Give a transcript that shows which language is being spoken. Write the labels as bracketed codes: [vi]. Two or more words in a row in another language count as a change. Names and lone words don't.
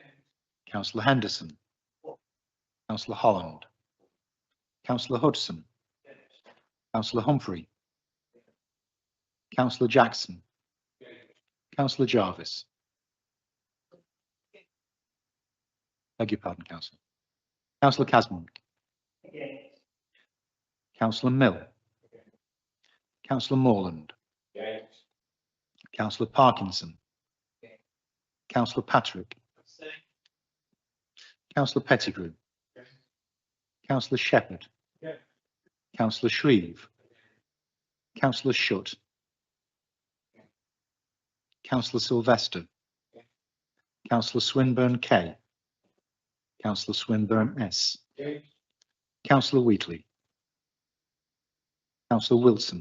[en] Councillor Henderson. Oh. Councillor Holland. Councillor Hudson. Yes. Councillor Humphrey. Yes. Councillor Jackson. Yes. Councillor Jarvis. Beg your pardon, Councillor. Councillor Casmon. Yes. Councillor Mill. Yes. Councillor Morland. Yes. Councillor Parkinson. Yes. Councillor Patrick. Yes. Councillor Pettigrew. Yes. Councillor Shepherd. Yes. Councillor Shreve. Yes. Councillor Shutt. Yes. Councillor Sylvester. Yes. Councillor Swinburne K. Councillor Swinburne S. Yes. Councillor Wheatley. Councillor Wilson.